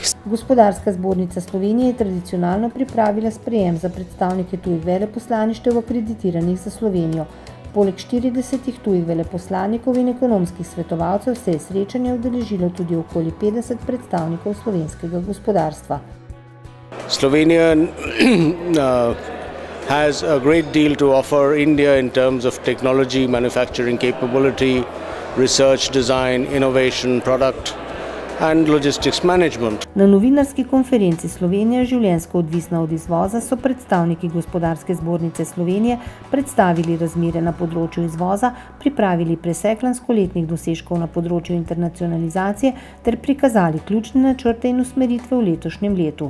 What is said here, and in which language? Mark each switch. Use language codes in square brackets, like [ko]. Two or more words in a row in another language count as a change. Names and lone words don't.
[sl] Gospodarska zbornica Slovenije je tradicionalno pripravila sprejem za predstavnike tujih veleposlaništev akreditiranih za Slovenijo. Poleg 40 tujih veleposlanikov in ekonomskih svetovalcev se je srečanje udeležilo tudi okoli 50 predstavnikov slovenskega gospodarstva. [en] Slovenia has a great deal to offer India in terms of technology, manufacturing capability, research, design, innovation, product and logistics management. [sl] Na novinarski konferenci Slovenija življenjsko odvisna od izvoza so predstavniki Gospodarske zbornice Slovenije predstavili razmere na področju izvoza, pripravili presek lanskoletnih dosežkov na področju internacionalizacije ter prikazali ključne načrte in usmeritve v letošnjem letu.